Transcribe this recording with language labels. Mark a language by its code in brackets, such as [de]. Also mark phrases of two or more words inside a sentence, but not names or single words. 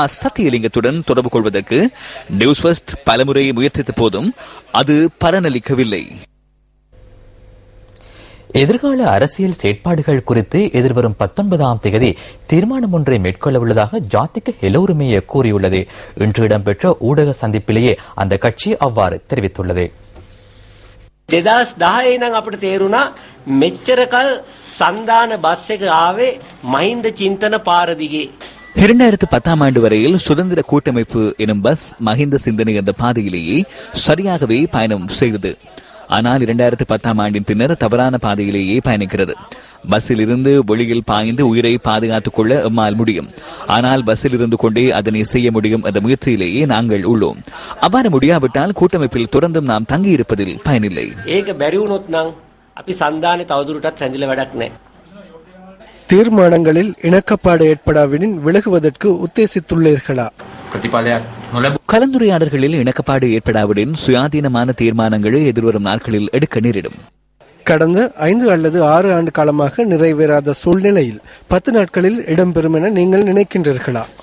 [ta] சத்தியலிங்கத்துடன் தொடர்பு கொள்வதற்கு நியூஸ் ஃபர்ஸ்ட் பலமுறை முயற்சித்த போதும் அது பலனளிக்கவில்லை. எதிர்கால அரசியல் செயற்பாடுகள் குறித்து எதிர்வரும் 19ஆம் தேதி தீர்மானம் ஒன்றை மேற்கொள்ள உள்ளதாக ஜாதிக ஹெலோருமைய கூறியுள்ளது. இன்று இடம்பெற்ற ஊடக சந்திப்பிலேயே அந்த கட்சி அவ்வாறு தெரிவித்துள்ளது. [si] 2010 නම් අපිට තේරුණා මෙච්චරකල් සන්දාන බස් එක ආවේ මහින්ද චින්තන පාර දිගේ. [ta] 2010ஆம் ஆண்டு வரையில் சுதந்திர கூட்டமைப்பு எனும் பஸ் மஹிந்த சிந்தனை என்ற பாதையிலேயே சரியாகவே பயணம் செய்தது. ஆனால் 2010ஆம் ஆண்டின் பின்னர் தவறான பாதையிலேயே பயணிக்கிறது. பஸ்ஸில் இருந்து வெளியில் பாய்ந்து உயிரை பாதுகாத்துக் கொள்ள எம்மால் முடியும். ஆனால் பஸ்ஸில் இருந்து கொண்டே அதனை செய்ய முடியும் என்ற முயற்சியிலேயே நாங்கள் உள்ளோம். அவ்வாறு முடியாவிட்டால் கூட்டமைப்பில் தொடர்ந்தும் நாம் தங்கியிருப்பதில் பயனில்லை. [si] ඒක බැරි වුණොත් නම් අපි සන්දානේ තවදුරටත් රැඳිලා වැඩක් නැහැ. [ta] தீர்மானங்களில் இணக்கப்பாடு ஏற்படாவிடின் விலகுவதற்கு உத்தேசித்துள்ளீர்களா? கலந்துரையாடல்களில் இணக்கப்பாடு ஏற்படாவிடின் சுயாதீனமான தீர்மானங்களை எதிர்வரும் நாட்களில் எடுக்க நேரிடும். கடந்த 5 அல்லது 6 ஆண்டு காலமாக நிறைவேறாத சூழ்நிலையில் 10 நாட்களில் இடம்பெறும் என நீங்கள் நினைக்கின்றீர்களா?